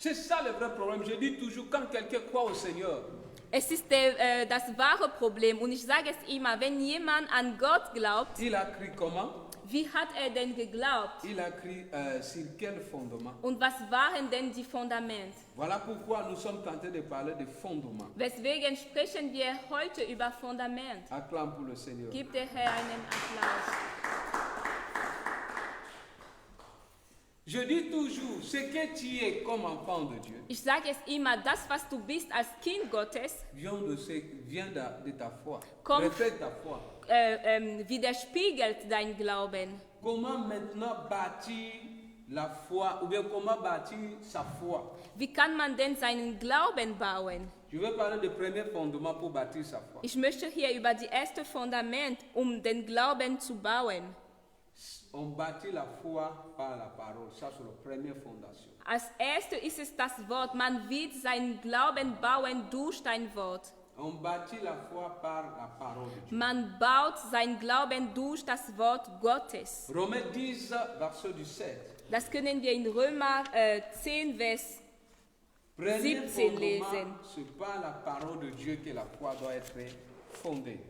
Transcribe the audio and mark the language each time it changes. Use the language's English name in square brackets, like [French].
[French] C'est ça le vrai problème. Je dis toujours, quand quelqu'un croit au Seigneur, [German] Es ist das wahre Problem und ich sage es immer, wenn jemand an Gott glaubt, [French] il a cru comment? [German] wie hat er denn geglaubt? [French] Il a cru sur quel fondement? [German] Und was waren denn die Fundamente? [French] Voilà pourquoi nous sommes tentés de parler de fondement. [German] Weswegen sprechen wir heute über Fundament? [French] Acclame pour le Seigneur. [German] Gib der Herr einen Applaus. [French] Je dis toujours, ce que tu es comme enfant de Dieu [German] Ich sage es immer, das, was du bist als Kind Gottes, [French] vient de ta foi. Comme- Reflète ta foi. [German] widerspiegelt dein Glauben. [French] Comment maintenant bâtir la foi ou bien comment bâtir sa foi? [German] Wie kann man denn seinen Glauben bauen? [French] Je vais parler du premier fondement pour bâtir sa foi. [German] Ich möchte hier über die erste Fundament, um den Glauben zu bauen. [French] On bâtit la foi par la parole. Ça, c'est la première fondation. [German] Als erstes ist es das Wort. Man wird seinen Glauben bauen durch dein Wort. [French] On bâtit la foi par la parole de Dieu. [German] Man baut seinen Glauben durch das Wort Gottes. [French] Romains 10, verset 17. [German] Das können wir in Römer 10, Vers [French] Premier [German] 17 [French] fondement, [German] lesen. [French] c'est par la parole de Dieu que la foi doit être fondée.